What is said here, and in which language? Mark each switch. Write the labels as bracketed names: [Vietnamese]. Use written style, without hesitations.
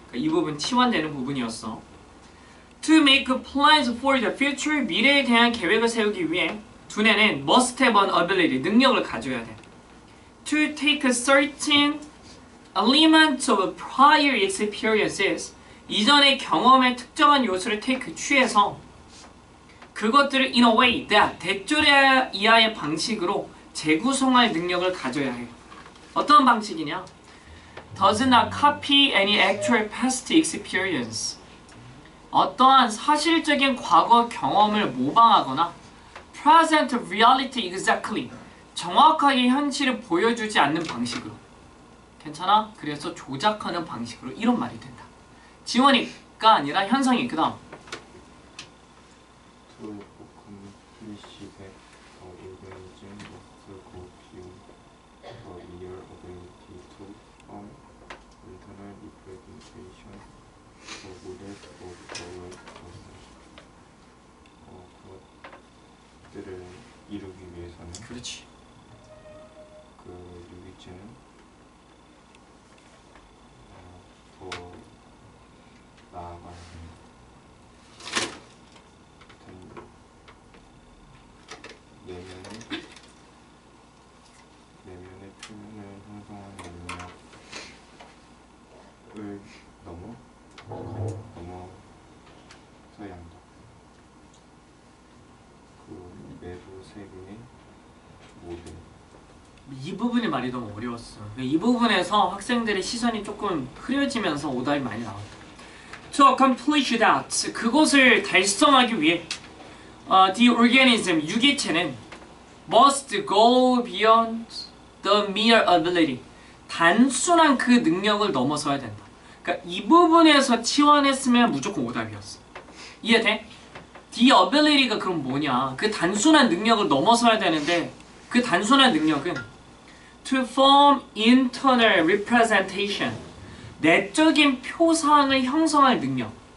[Korean] 그러니까 이 부분 치환되는 부분이었어. [English] To make plans for the future. [Korean] 미래에 대한 계획을 세우기 위해 두뇌는 [English] must have an ability. [Korean] 능력을 가져야 돼. [English] To take certain elements of prior experiences. [Korean] 이전의 경험의 특정한 요소를 take, 취해서 그것들을 [English] in a way that [Korean] 대조를 이하의 방식으로 재구성할 능력을 가져야 해요. 어떤 방식이냐? [English] Does not copy any actual past experience. [Korean] 어떠한 사실적인 과거 경험을 모방하거나 [English] present reality exactly. [Korean] 정확하게 현실을 보여주지 않는 방식으로. 괜찮아? 그래서 조작하는 방식으로 이런 말이 된다. 지원이가 아니라 현성이. 그 다음 [English] To accomplish that, organism must go beyond the mere ability to form internal representation of models of the right person. [Korean] 그것들을 이루기 위해서는 그렇지. 그 유기체는 더 나아가야 된다. 내면의 표현을 형성하는 능력을 넘어서야 한다. 그 외부 세계의 모든 이 부분이 말이 너무 어려웠어. 이 부분에서 학생들의 시선이 조금 흐려지면서 오답이 많이 나왔다. [English] To accomplish that, [Korean] 그것을 달성하기 위해 [English] the organism, [Korean] 유기체는 [English] must go beyond the mere ability, [Korean] 단순한 그 능력을 넘어서야 된다. 그러니까 이 부분에서 치환했으면 무조건 오답이었어. 이해돼? The ability가 그럼 뭐냐? 그 단순한 능력을 넘어서야 되는데 그 단순한 능력은 [English] to form internal representation, [Korean] 내적인 표상을 형성할 능력.